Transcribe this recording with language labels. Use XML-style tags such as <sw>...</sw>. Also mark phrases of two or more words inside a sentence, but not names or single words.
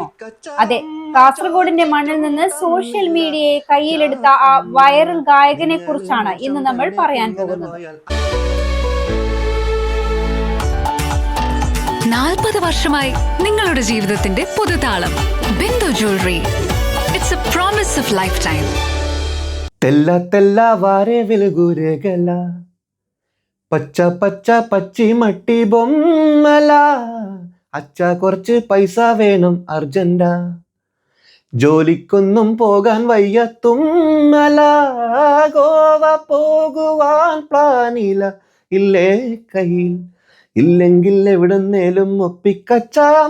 <ml>അതെ, കാസർഗോഡിന്റെ മണ്ണിൽ നിന്ന് സോഷ്യൽ മീഡിയയെ കയ്യിലെടുത്ത ആ വൈറൽ ഗായകനെ കുറിച്ചാണ് ഇന്ന് നമ്മൾ പറയാൻ പോകുന്നത്. 40 വർഷമായി നിങ്ങളുടെ ജീവിതത്തിന്റെ പുതുതാളം. ബിന്ദു ജ്വല്ലറി.</ml> <en>It's a promise of lifetime.</en> <te>తెల్ల తెల్లవారే వెలుగురేగల, పచ్చ పచ్చ పచ్చి మట్టి బొమ్మల,</te> <ml>അച്ഛാ കുറച്ച് പൈസ വേണം അർജന്റാ, ജോലിക്കൊന്നും പോകാൻ വയ്യത്തുമ്മല, ഗോവ പോകുവാൻ പ്ലാനില്ല, ഇല്ലേ കയ്യിൽ ഇല്ലെങ്കിൽ എവിടെന്നേലും ഒപ്പിക്കച്ചാം.</ml>